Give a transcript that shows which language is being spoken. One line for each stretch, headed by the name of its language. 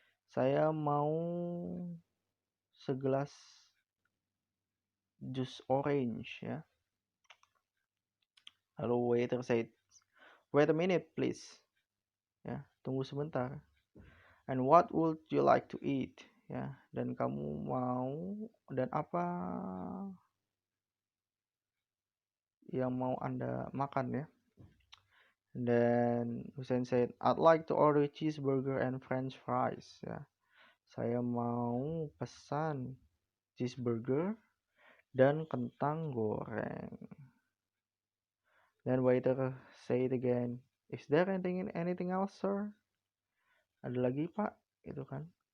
Indonesian: Saya mau segelas jus orange, ya.
English: Lalu waiter said, "Wait a minute, please."
Indonesian: Ya, tunggu sebentar.
English: "And what would you like to eat?"
Indonesian: Ya, dan kamu mau dan apa yang mau Anda makan, ya.
English: And then Hussein said, "I'd like to order cheeseburger and french fries." Ya.
Indonesian: Saya mau pesan cheeseburger dan kentang goreng.
English: Then waiter said again, "Is there anything else, sir?"
Indonesian: Ada lagi, Pak? Gitu kan.